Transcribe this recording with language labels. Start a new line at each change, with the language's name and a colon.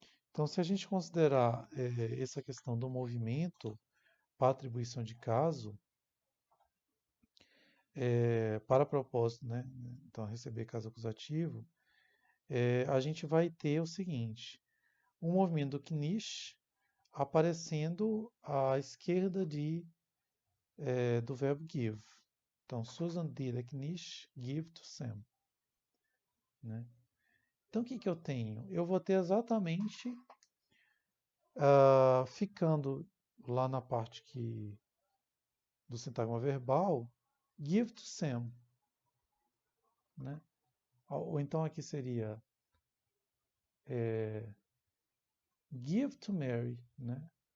Portuguese: Então, se a gente considerar essa questão do movimento para atribuição de caso, para propósito, né? Então, receber caso acusativo, a gente vai ter o seguinte: um movimento do Knish aparecendo à esquerda do verbo give.
English: Então, Susan did a Knish give to Sam, né?
Portuguese: Então, o que eu tenho? Eu vou ter exatamente ficando lá na parte do sintagma verbal,
English: give to Sam,
Portuguese: né? Ou então aqui seria
English: give to Mary,
Portuguese: né?